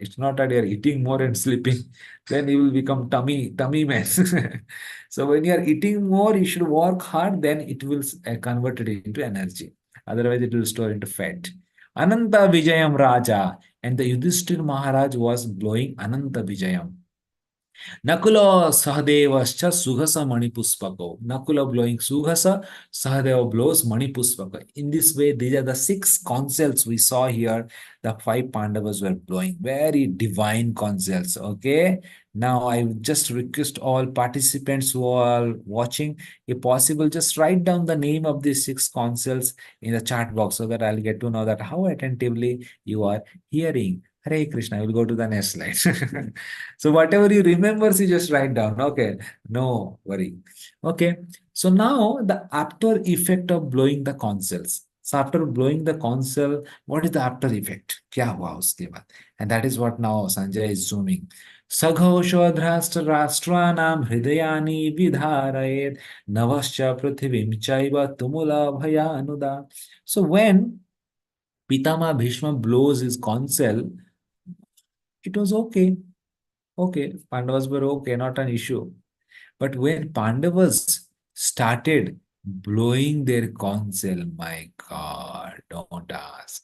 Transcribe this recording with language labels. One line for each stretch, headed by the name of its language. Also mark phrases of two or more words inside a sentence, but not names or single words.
English: It's not that you're eating more and sleeping, then you will become tummy man. So when you are eating more, you should work hard, then it will convert it into energy. Otherwise, it will store into fat. Ananta Vijayam Raja, and the Yudhishthir Maharaj was blowing Ananta Vijayam.
Sanskrit: नकुलः सहदेवश्च सुघोष मणिपुष्पकौ.
English: Nakula blowing Sughasa, Sahadeva blows Manipuspaka. In this way, these are the six conchs we saw here. The five Pandavas were blowing. Very divine conchs. Okay. Now, I just request all participants who are watching, if possible, just write down the name of these six conchs in the chat box so that I'll get to know that how attentively you are hearing.
Sanskrit: हरे कृष्ण.
English: I will go to the next slide. So whatever you remember, you just write down. Okay, no worry. Okay, so now the after effect of blowing the conchs. So after blowing the conch, what is the after effect?
Hindi: क्या हुआ उसके बाद?
English: And that is what now Sanjay is zooming.
Sanskrit: सघोषोध्राष्ट्र राष्ट्राणां हृदयानि विधारयेत् नभश्च पृथिवीं चैव तुमुलभयानुदा.
English: So when Pitama Bhishma blows his conch, it was okay. Okay, Pandavas were okay, not an issue. But when Pandavas started blowing their conch, my God, don't ask.